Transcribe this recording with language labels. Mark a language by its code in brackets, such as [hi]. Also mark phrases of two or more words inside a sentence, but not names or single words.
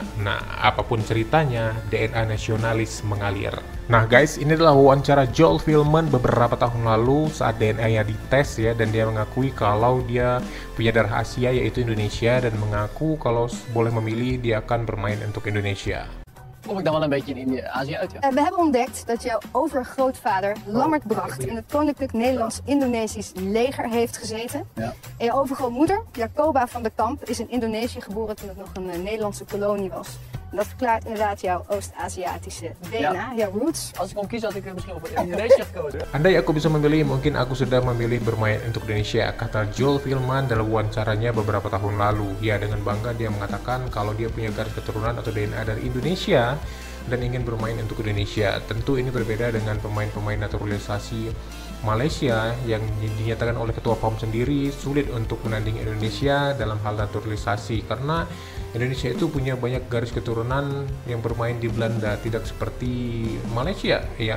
[id] Nah, apapun ceritanya, DNA nasionalis mengalir. Nah guys, ini adalah wawancara Joel Veldman beberapa tahun lalu saat DNA-nya dites ya, dan dia mengakui kalau dia punya darah Asia yaitu Indonesia dan mengaku kalau boleh memilih dia akan bermain untuk Indonesia. [nl] Kom ik dan wel een beetje in Azië uit, ja? We hebben ontdekt dat jouw overgrootvader Lammert Bracht in het Koninklijk Nederlands-Indonesisch leger heeft gezeten. Ja. En je overgrootmoeder, Jacoba van der Kamp, is in Indonesië geboren toen het nog een Nederlandse kolonie was. En dat verklaart inderdaad jouw Oost-Aziatische DNA, jouw roots. Als ik kon kiezen had ik misschien voor Indonesië gekozen. [id] Andai aku bisa memilih, mungkin aku sudah memilih bermain untuk Indonesia, kata Joel Veldman dalam wawancaranya beberapa tahun lalu. Ya, dengan bangga dia mengatakan kalau dia punya garis keturunan atau DNA dari Indonesia dan ingin bermain untuk Indonesia. Tentu ini berbeda dengan pemain-pemain naturalisasi Malaysia yang dinyatakan oleh Ketua POM sendiri sulit untuk menandingi Indonesia dalam hal naturalisasi karena Indonesia itu punya banyak garis keturunan yang bermain di Belanda, tidak seperti Malaysia ya.